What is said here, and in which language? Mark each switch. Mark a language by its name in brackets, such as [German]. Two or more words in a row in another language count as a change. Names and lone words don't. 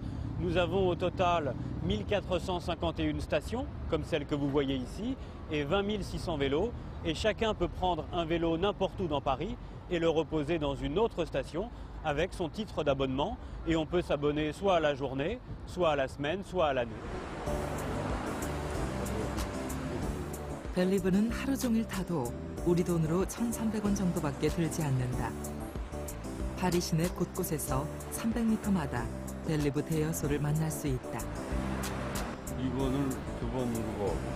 [French] Nous avons au total 1451 stations, comme celle que vous voyez ici, et 20 600 vélos. Et chacun peut prendre un vélo n'importe où dans Paris et le reposer dans une autre station avec son titre d'abonnement. Et on peut s'abonner soit à la journée, soit à la semaine, soit à l'année. [Korean] 벨리브는 하루 종일 타도 우리 돈으로 1,300원 정도밖에 들지 않는다. 파리 시내 곳곳에서 300m마다 벨리브 대여소를 만날 수 있다. 이거는 교보문고.